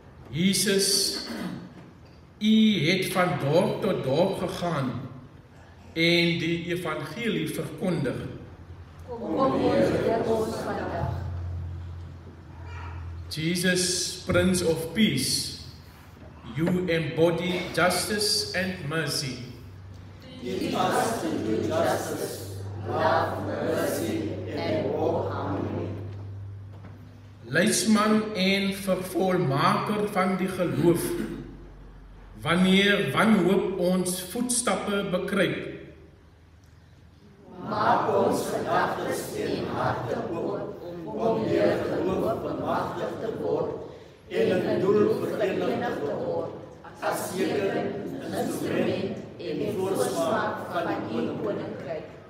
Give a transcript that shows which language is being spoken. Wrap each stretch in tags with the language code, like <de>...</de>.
<af>Jesus, U het van dorp tot dorp gegaan en die evangelie verkondig. Kom leer ons vandag.</af> <en>Jesus, Prince of Peace, you embody justice and mercy. Teach us to do justice, love, mercy, and walk humbly.</en> <af>Leidsman en vervolmaker van die geloof, wanneer wanhoop ons voetstappe bekruip. Maak ons gedagtes en harte oop om deur geloof bemagtig te word en 'n doel verenig te word as teken, instrument en voorsmaak van U koninkryk.</af>